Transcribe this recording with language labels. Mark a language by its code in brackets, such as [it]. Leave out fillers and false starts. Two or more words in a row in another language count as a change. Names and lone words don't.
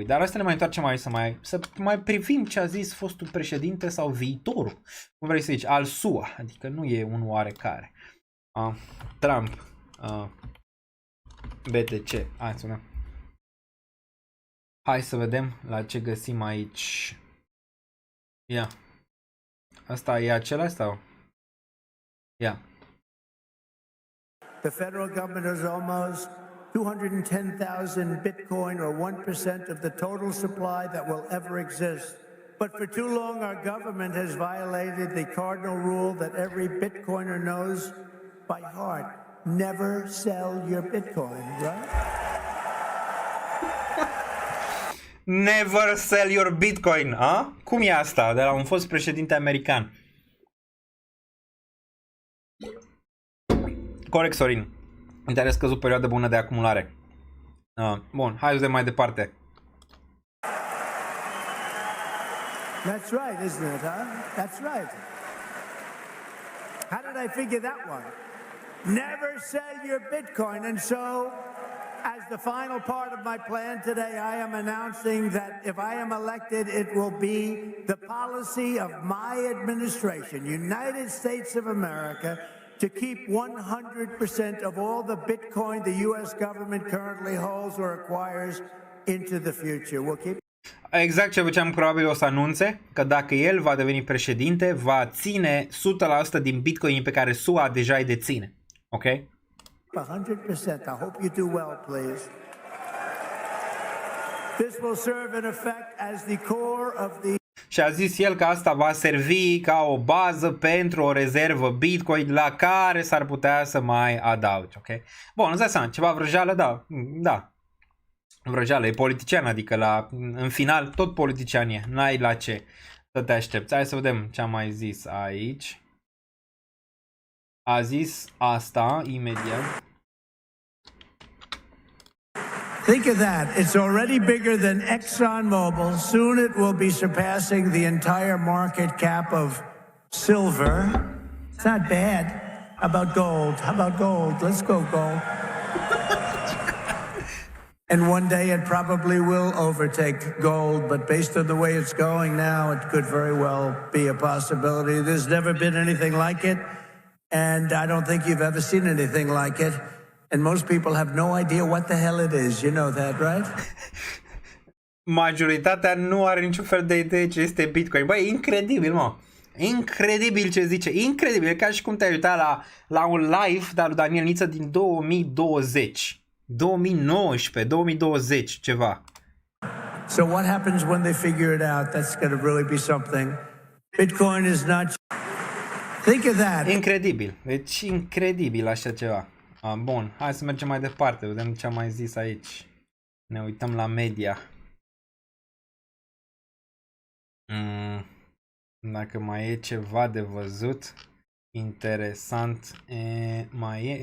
[ro] Dar asta ne mai întoarcem să mai privim ce a zis fostul președinte sau viitorul, cum vrei să zici, al SUA, adică nu e un oarecare. Trump, BTC, hai să vedem la ce găsim aici. Ia. Asta e acela sau? Ia. [en] The federal government has almost 210,000 Bitcoin, or 1% of the total supply that will ever exist. But for too long, our government has violated the cardinal rule that every Bitcoiner knows by heart. Never sell your Bitcoin, right? Never sell your Bitcoin, a? [ro] Cum e asta de la un fost președinte american? Corect, Sorin. Interes scăzut, perioadă bună de acumulare. Bun, hai să vedem mai departe. [en] That's right, isn't it, huh? That's right. How did I figure that one? Never sell your Bitcoin. And so, as the final part of my plan today, I am announcing that if I am elected, it will be the policy of my administration, United States of America, to keep 100% of all the Bitcoin the U.S. government currently holds or acquires into the future. We'll keep... [ro] Exact ce făceam, probabil o să anunțe că dacă el va deveni președinte, va ține 100% din Bitcoin pe care SUA deja îi deține. Ok? 100%. [en] I hope you do well, please. This will serve in effect as the core of the... [ro] Și a zis el că asta va servi ca o bază pentru o rezervă Bitcoin la care s-ar putea să mai adaugi, ok? Bun, îți dai seama, ceva vrăjeală, da. Vrăjeală, e politician, adică în final tot politician e, n-ai la ce să te aștepți. Hai să vedem ce a mai zis aici. A zis asta imediat. [en] Think of that. It's already bigger than ExxonMobil. Soon it will be surpassing the entire market cap of silver. It's not bad. How about gold? Let's go gold. And one day it probably will overtake gold, but based on the way it's going now, it could very well be a possibility. There's never been anything like it, and I don't think you've ever seen anything like it. And most people have no idea what the hell it is. You know that, right? [ro] Majoritatea nu are niciun fel de idee ce este Bitcoin. Băi, e incredibil, mă. Incredibil ce zice. Incredibil. E ca și cum te-ai uitat la un live de lui Daniel Niță din 2020. 2019, 2020, ceva. [en] So what happens when they figure it out? That's going to really be something. Bitcoin is not... Think of that. [ro] Incredibil. Deci incredibil așa ceva. Bun, hai să mergem mai departe, vedem ce am mai zis aici. Ne uităm la media. Dacă mai e ceva de văzut interesant, mai e.